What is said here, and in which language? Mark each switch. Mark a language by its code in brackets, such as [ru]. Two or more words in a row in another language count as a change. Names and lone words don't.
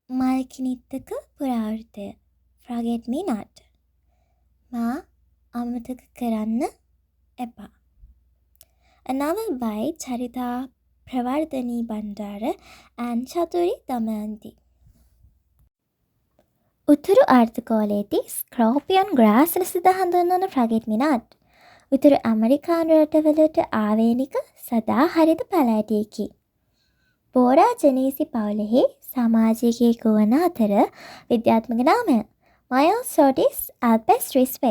[si] මල්කිනිත්තක පුරාවෘතය Forget Me Not. මා අමතක කරන්න එපා. [en] A novel by Charita Pravardhani Bandara and Chaturi Damayanti. [si] උතුරු අර්ධගෝලයේදී [en] scorpion grass [si] ලෙස හඳුන්වන Forget Me Not උතුරු ඇමරිකානු රටවලට ආවේනික සදා හරිත පැලෑටියකි. බෝරා ජනීසි පවුලෙහි සමාජිකයෙකු වන අතර විද්‍යාත්මක නාමය මයෝසෝටිස් ඇල්පෙස්ට්‍රිස් වේ.